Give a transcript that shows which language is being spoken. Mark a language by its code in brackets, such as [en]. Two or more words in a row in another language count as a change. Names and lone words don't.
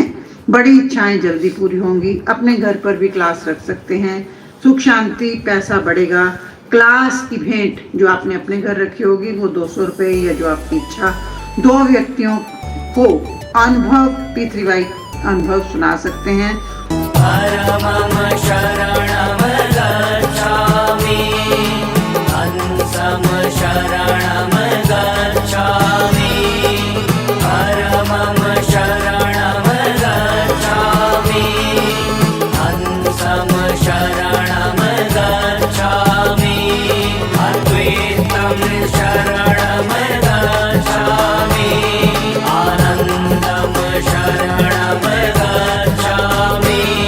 [hi] बड़ी इच्छाएं जल्दी पूरी होंगी। अपने घर पर भी क्लास रख सकते हैं। सुख शांति, पैसा बढ़ेगा। क्लास की भेंट जो आपने अपने घर रखी होगी वो 200 रुपये, या जो आपकी इच्छा। 2 व्यक्तियों को अनुभव P3Y अनुभव सुना सकते हैं। [sa] परमं शरणं गच्छामि, हंसं शरणं गच्छामि, परमं शरणं गच्छामि, हंसं शरणं गच्छामि, अद्वैतं शरणं गच्छामि, आनन्दं शरणं गच्छामि,